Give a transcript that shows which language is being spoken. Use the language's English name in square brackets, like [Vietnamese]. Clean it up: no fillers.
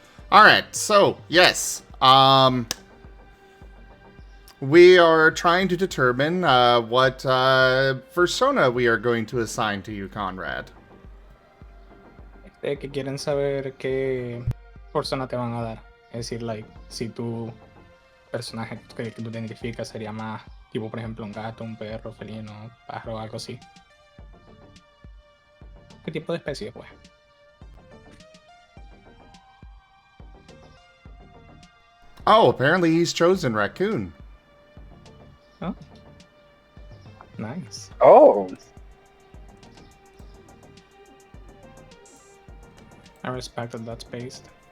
[English] Alright, so, yes. We are trying to determine what persona we are going to assign to you, Conrad. [Spanish] Que quieren saber qué persona te van a dar. Es decir, like, si tu personaje que tú te identificas sería más tipo, por ejemplo, un gato, un perro, felino, pájaro, algo así. ¿Qué tipo de especie, pues? [English] Oh, apparently he's chosen raccoon. Oh. Nice. Oh, I respect that that's based.